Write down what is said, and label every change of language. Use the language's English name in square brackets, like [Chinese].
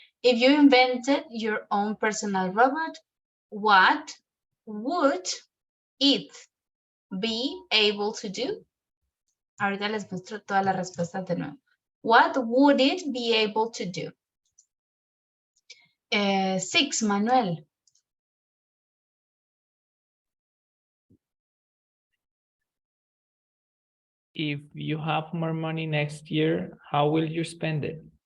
[English] If you invented your own personal robot, what would it be able to do? [Spanish] Ahorita les muestro todas las respuestas de nuevo. [English] What would it be able to do? 6, Manuel. If you have more money next year, how will you spend it?